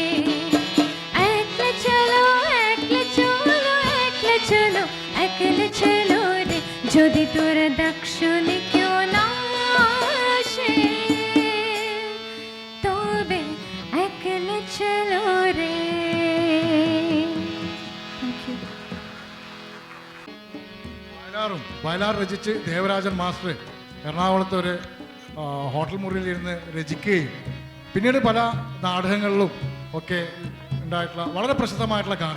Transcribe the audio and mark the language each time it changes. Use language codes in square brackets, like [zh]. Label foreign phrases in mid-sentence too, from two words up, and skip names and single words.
[bn] একলা চলো, একলা চলো, একলা চলো, একলা চলো রে, যদি তোরা দাক্ষণিকেও না আসে তবে একলা চলো রে। [ml] വയലാർ രചിച്ച് ദേവരാജൻ മാസ്റ്റർ എറണാകുളത്ത് ഒരു ഹോട്ടൽ മുറിയിലിരുന്ന് രചിക്കുകയും പിന്നീട് പല നാടകങ്ങളിലും ഒക്കെ ഉണ്ടായിട്ടുള്ള വളരെ പ്രസിദ്ധമായിട്ടുള്ള ഗാനം.